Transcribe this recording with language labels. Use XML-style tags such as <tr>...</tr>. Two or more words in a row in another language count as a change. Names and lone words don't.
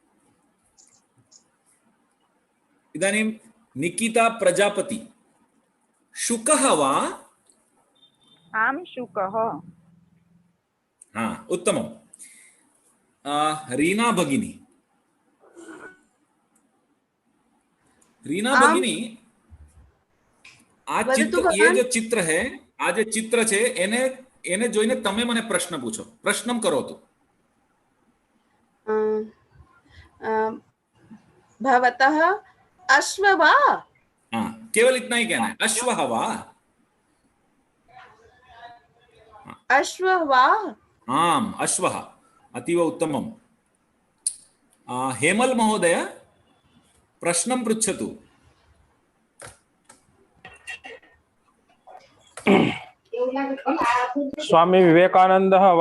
<sa>इदानीं निकिता प्रजापति, शुकः वा? आं, शुकः। उत्तमम्। रीना भगिनी, भगिनी,</sa> <gu>આ ચિત્ર,</gu> <hi>ये जो चित्र है,</hi> <gu>આ જે ચિત્ર છે એને જોઈને તમે મને પ્રશ્ન પૂછો. પ્રશ્નમ કરો તો.</gu> <sa>भवतः अश्व वा?</sa> <hi>हाँ, केवल इतना ही कहना है,</hi> <sa>अश्वः वा? अश्व वा? आम, अश्वः। अतीव उत्तमम्। हेमल महोदय, प्रश्नं पृच्छतु। स्वामी विवेकानन्दः वा?</sa>